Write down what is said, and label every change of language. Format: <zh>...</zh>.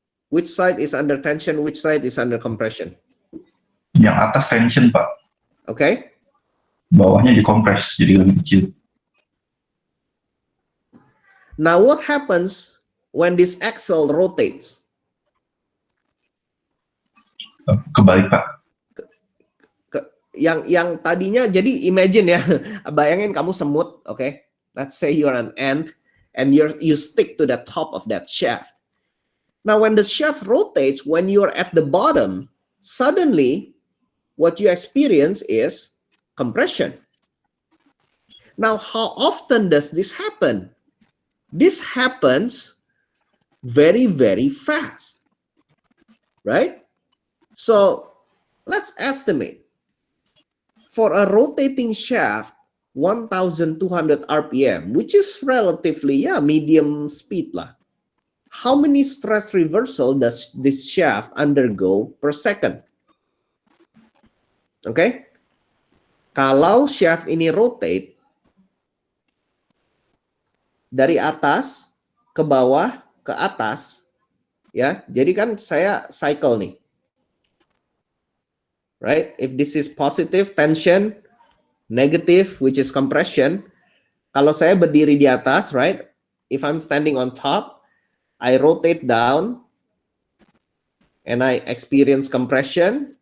<en>Which side is under tension, which side is under compression?</en> <id>Yang atas tension, Pak.</id> <en>Okay.</en> <id>Bawahnya dikompres, jadi lebih kecil.</id> <en>Now what happens when this axle rotates?</en> <id>Kebalik, Pak. Yang tadinya, jadi imagine ya, bayangin kamu semut, okay?</id> <en>Let's say you're an ant and you stick to the top of that shaft. Now when the shaft rotates, when you're at the bottom, suddenly what you experience is compression. Now how often does this happen? This happens very, very fast, right? So let's estimate. For a rotating shaft, 1,200 RPM, which is relatively, medium speed lah. How many stress reversal does this shaft undergo per second? Okay?</en> <id>Kalau shaft ini rotate, dari atas ke bawah ke atas, ya, jadi kan saya cycle nih.</id> <en>Right? If this is positive tension, negative which is compression.</en> <id>Kalau saya berdiri di atas,</id> <en>right? If I'm standing on top, I rotate down and I experience compression.</en>